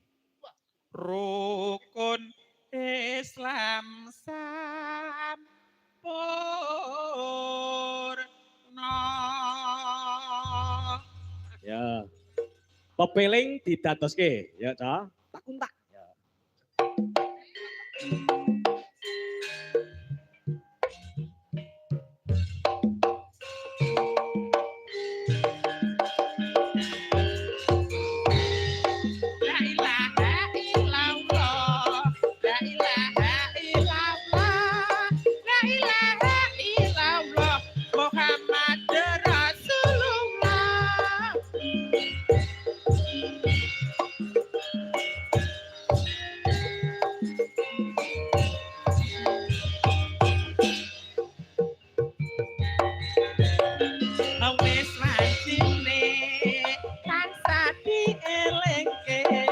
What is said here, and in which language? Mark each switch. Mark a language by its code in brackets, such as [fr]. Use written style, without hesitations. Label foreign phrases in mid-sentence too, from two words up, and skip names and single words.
[jv] Rukun Islam sampurna. Ya. Pepeling didadoske, ya ta? Tak kuntak. Ya. [ar] لا إله إلا الله، لا إله إلا الله، لا إله إلا الله، محمد رسول الله. [jv] Wis wancine tansah dielengke.